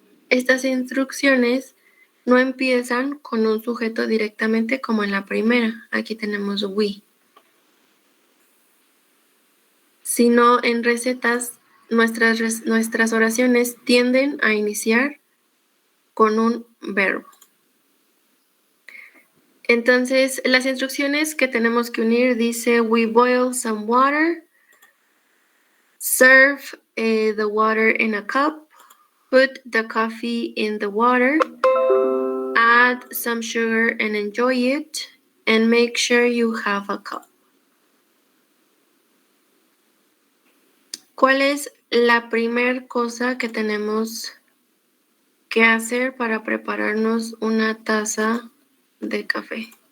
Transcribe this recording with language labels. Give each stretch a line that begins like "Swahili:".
Spanish: Estas instrucciones no empiezan con un sujeto directamente como en la primera. Aquí tenemos we. Sino en recetas, nuestras oraciones tienden a iniciar con un verbo. Entonces, las instrucciones que tenemos que unir dice,
English: we boil some water, serve the water in a cup, put the coffee in the water, add some sugar and enjoy it, and make sure you have a cup.
Spanish: ¿Cuál es la primera cosa que tenemos que hacer para prepararnos una taza de café?